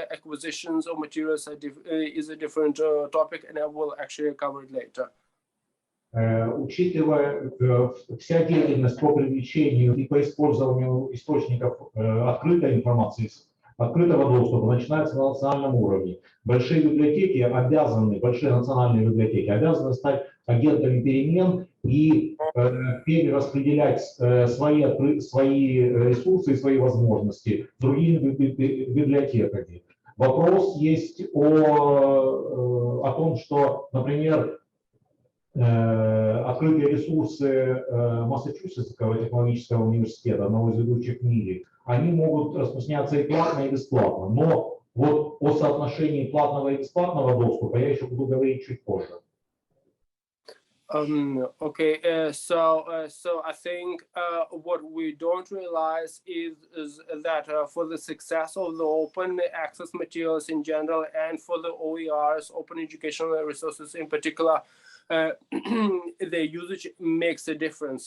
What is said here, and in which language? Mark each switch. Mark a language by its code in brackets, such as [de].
[en] Acquisitions of materials is a different topic, and I will actually cover it later. [ru] Учитывая вся деятельность по привлечению и по использованию источников открытой информации, открытого доступа начинается на национальном уровне. Большие библиотеки обязаны, большие национальные библиотеки обязаны стать агентами перемен и перераспределять свои ресурсы и свои возможности с другими библиотеками. Вопрос есть о том, что, например, открытые ресурсы Массачусетского технологического университета, одного из ведущих в мире, они могут распространяться и платно, и бесплатно. Но вот о соотношении платного и бесплатного доступа я еще буду говорить чуть позже. [en] Okay, so I think what we don't realize is that for the success of the open access materials in general, and for the OERs, open educational resources in particular, the usage makes a difference.